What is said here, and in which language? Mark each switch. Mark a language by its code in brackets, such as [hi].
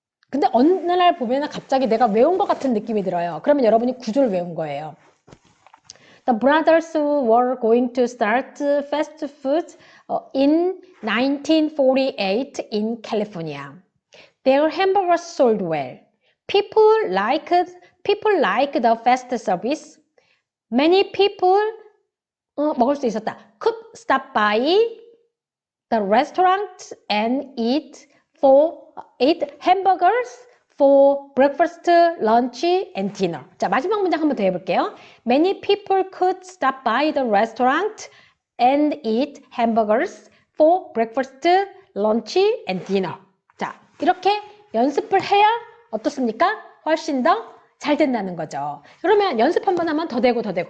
[ko] 근데 어느 날 보면 갑자기 내가 외운 것 같은 느낌이 들어요. 그러면 여러분이 구조를 외운 거예요. [en] The brothers were going to start fast food in 1948 in California. Their hamburgers sold well. People like the fast service. Many people [ko] 먹을 수 있었다. [en] Could stop by the restaurant and eat ate hamburgers for breakfast, lunch, and dinner. [ko] 자, 마지막 문장 한번 더 해볼게요. [en] Many people could stop by the restaurant and eat hamburgers for breakfast, lunch, and dinner. [ko] 자, 이렇게 연습을 해야 어떻습니까? 훨씬 더 잘 된다는 거죠. 그러면 연습 한번 하면 더 되고 더 되고.